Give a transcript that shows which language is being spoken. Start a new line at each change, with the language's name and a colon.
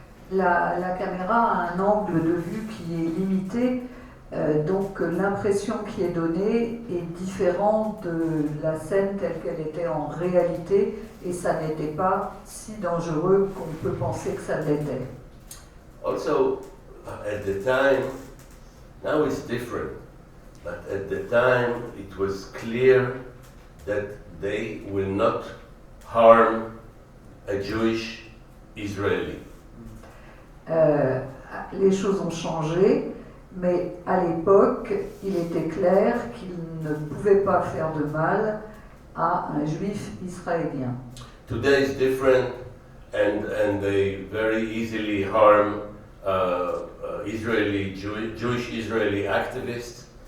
French: La caméra a un angle de vue qui est limité, donc l'impression qui est donnée est différente de la scène telle qu'elle était en réalité, et ça n'était pas si dangereux qu'on peut penser que ça l'était.
English: Also, at the time, now it's different. But at the time, it was clear that they will not harm a Jewish Israeli.
French: Les choses ont changé, mais à l'époque, il était clair qu'ils ne pouvaient pas faire de mal à un juif israélien.
English: Today is different, and they very easily harm Jewish Israeli activists.